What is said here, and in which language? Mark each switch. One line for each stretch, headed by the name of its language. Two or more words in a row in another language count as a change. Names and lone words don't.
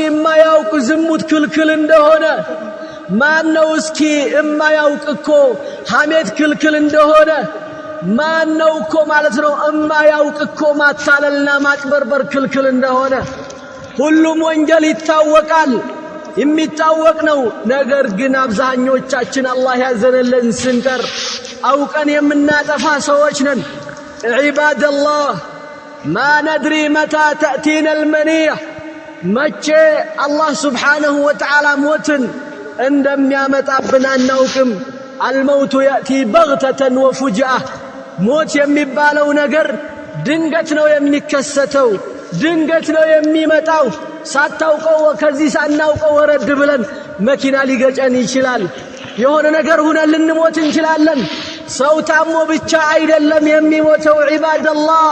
Amharic: የማያውቅ ዝሙት ክልክል እንደሆነ ማን ነው እስኪ የማያውቅ እኮ ሐሜት ክልክል እንደሆነ ማን ነው እኮ ማለት ነው የማያውቅ እኮ ማታለልና ማጭበርበር ክልክል እንደሆነ ሁሉም ወንጀል ይታወቃል የሚታወቅ ነው ነገር ግን አብዛኞቻችን አላህ ያዘነልን ስንቀር አውቀን የምናጠፋ ሰዎች ነን
Arabic: ዒባደላህ ما ندري متى تأتينا المنية መቼ አላህ سبحانه وتعالى ሞትን
Amharic: እንደሚያመጣብን አናውቅም
Arabic: الموت يأتي بغتة وفجأة
Amharic: ሞት የሚባለው ነገር ድንገት ነው የሚከሰተው ድንገት ነው የሚመጣው ሳታውቀው ከዚህ ሳናውቀው ወረድ ብለን መኪና ሊገጨን ይችላል የሆነ ነገር ሆነን ልንሞት እንችላለን ሰው ታሞ ብቻ አይደለም የሚሞተው ዒባደላህ